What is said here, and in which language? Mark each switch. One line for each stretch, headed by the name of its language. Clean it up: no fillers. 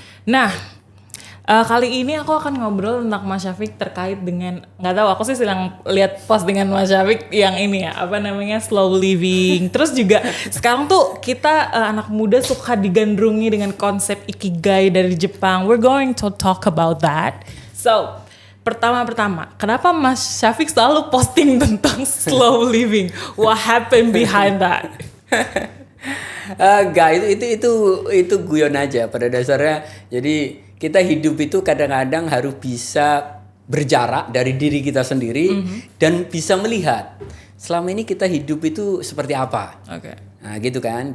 Indonesian: Nah, kali ini aku akan ngobrol tentang Mas Syafiq terkait dengan, nggak tahu, aku sih sedang lihat post dengan Mas Syafiq yang ini ya, apa namanya, slow living. Terus juga sekarang tuh kita anak muda suka digandrungi dengan konsep ikigai dari Jepang. We're going to talk about that. So, pertama, kenapa Mas Syafiq selalu posting tentang slow living?
English: What happened behind that?
Indonesian: Enggak, itu guyon aja pada dasarnya. Jadi kita hidup itu kadang-kadang harus bisa berjarak dari diri kita sendiri dan bisa melihat selama ini kita hidup itu seperti apa. Oke. Nah, gitu kan.